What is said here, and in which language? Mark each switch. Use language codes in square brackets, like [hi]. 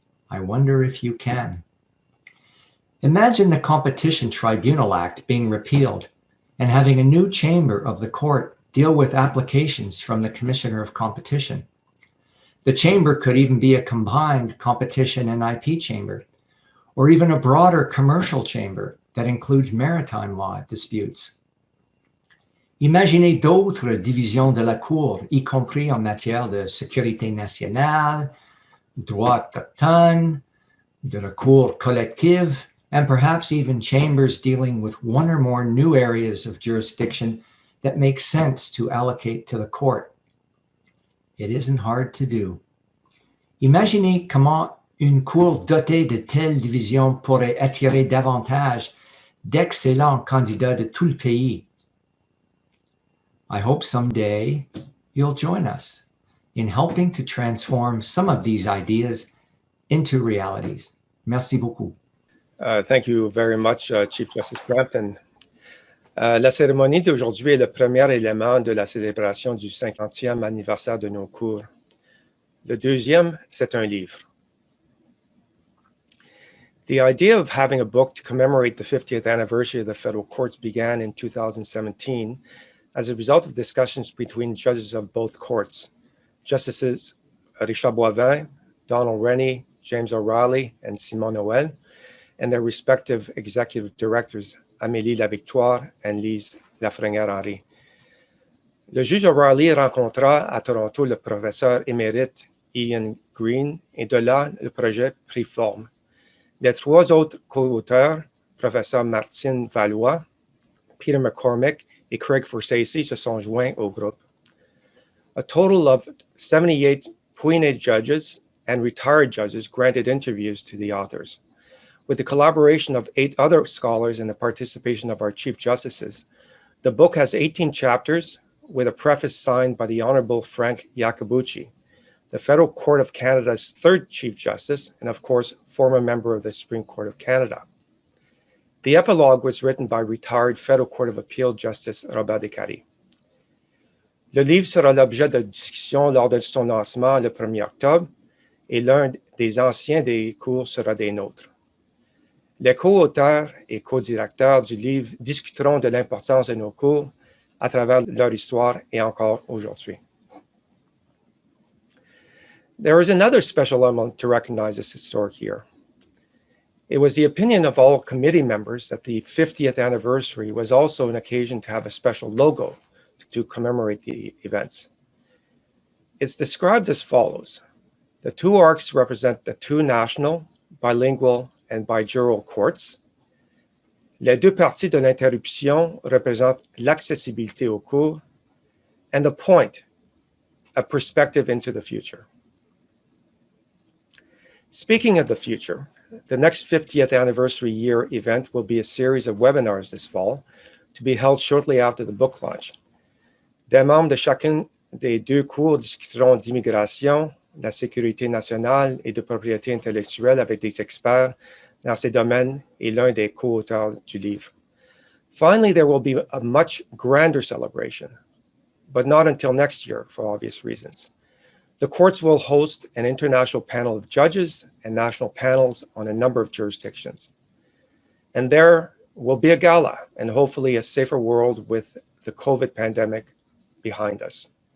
[en] I wonder if you can. Imagine the Competition Tribunal Act being repealed and having a new chamber of the court deal with applications from the Commissioner of Competition. The chamber could even be a combined competition and IP chamber, or even a broader commercial chamber that includes maritime law disputes. [fr] Imaginez d'autres divisions de la Cour, y compris en matière de sécurité nationale, droit autochtone, de recours collectif, [en] and perhaps even chambers dealing with one or more new areas of jurisdiction that make sense to allocate to the court. It isn't hard to do. [fr] Imaginez comment une cour dotée de telles divisions pourrait attirer davantage d'excellents candidats de tout le pays. [en] I hope someday you'll join us in helping to transform some of these ideas into realities. [fr] Merci beaucoup. [en] Thank you very much, Chief Justice Crampton. [fr] La cérémonie d'aujourd'hui est le premier élément de la célébration du 50e anniversaire de nos cours. Le deuxième, c'est un livre. [en] The idea of having a book to commemorate the 50th anniversary of the federal courts began in 2017 as a result of discussions between judges of both courts, Justices Richard Boivin, Donald Rennie, James O'Reilly, and Simon Noël, and their respective executive directors, Amélie Lavictoire and Lise Lafrenière-Henry. [fr] Le juge O'Reilly rencontra à Toronto le professeur émérite Ian Green et de là, le projet prit forme. Les trois autres co-auteurs, professeur Martine Valois, Peter McCormick et Craig Forsacey, se sont joints au groupe. [en] A total of 78 appointed judges and retired judges granted interviews to the authors. With the collaboration of 8 other scholars and the participation of our Chief Justices, the book has 18 chapters with a preface signed by the Honorable Frank Iacobucci, the Federal Court of Canada's 3rd Chief Justice, and of course, former member of the Supreme Court of Canada. The epilogue was written by retired Federal Court of Appeal Justice Robert Décarie. [fr] Le livre sera l'objet de discussion lors de son lancement le 1er octobre et l'un des anciens des cours sera des nôtres. Les co-auteurs et co-directeurs du livre discuteront de l'importance de nos cours à travers leur histoire et encore aujourd'hui. [en] There is another special element to recognize this historic year. It was the opinion of all committee members that the 50th anniversary was also an occasion to have a special logo to commemorate the events. It's described as follows. The 2 arcs represent the 2 national, bilingual, and bijural courts. [fr] Les 2 parties de l'interruption représentent l'accessibilité aux cours, [en] and the point, a perspective into the future. Speaking of the future, the next 50th anniversary year event will be a series of webinars this fall to be held shortly after the book launch. [fr] Des membres de chacun des 2 cours discuteront d'immigration, de la sécurité nationale et de propriété intellectuelle avec des experts dans ces domaines et l'un des co-auteurs du livre. [en] Finally, there will be a much grander celebration, but not until next year for obvious reasons. The courts will host an international panel of judges and national panels on a number of jurisdictions. And there will be a gala and hopefully a safer world with the COVID pandemic behind us.